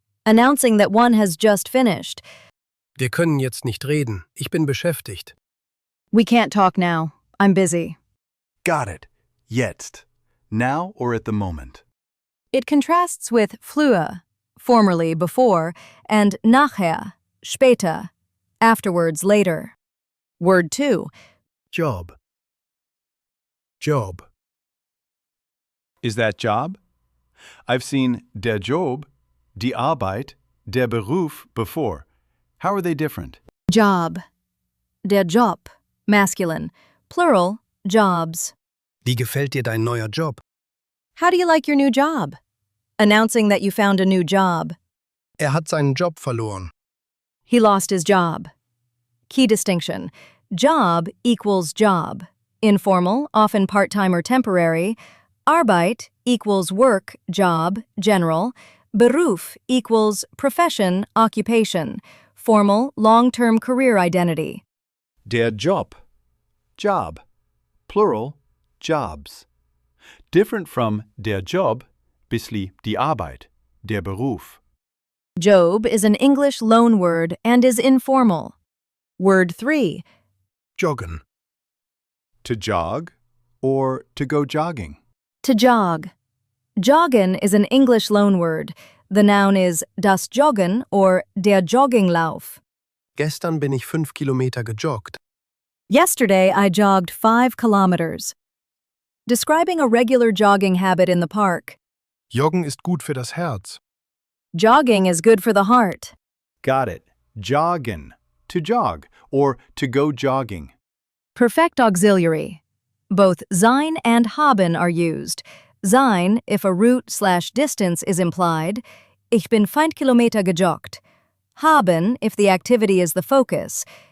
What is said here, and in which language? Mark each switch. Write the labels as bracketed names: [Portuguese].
[English] Announcing that one has just finished. [German] Wir können jetzt nicht reden. Ich bin beschäftigt. [English] We can't talk now. I'm busy. Got it. Jetzt. Now or at the moment? It contrasts with früher, formerly, before, and nachher, später, afterwards, later. Word 2. Job. Job. Is that job? I've seen der Job, die Arbeit, der Beruf before. How are they different? Job. Der Job, masculine. Plural, jobs. [German] Wie gefällt dir dein neuer Job? [English] How do you like your new job? Announcing that you found a new job. [German] Hat seinen Job verloren. [English] He lost his job. Key distinction. Job equals job. Informal, often part-time or temporary. Arbeit equals work, job, general. Beruf equals profession, occupation. Formal, long-term career identity. Der Job. Job. Plural, jobs. Different from der Job, bisli die Arbeit, der Beruf. Job is an English loanword and is informal. Word 3. Joggen. To jog or to go jogging? To jog. Joggen is an English loanword. The noun is das Joggen or der Jogginglauf. [German] Gestern bin ich 5 Kilometer gejoggt. [English] Yesterday, I jogged 5 kilometers. Describing a regular jogging habit in the park. [German] Joggen ist gut für das Herz. [English] Jogging is good for the heart. Got it. Joggen. To jog or to go jogging. Perfect auxiliary. Both sein and haben are used. Sein if a route/distance is implied. [German] Ich bin 5 Kilometer gejoggt. [English] Haben if the activity is the focus.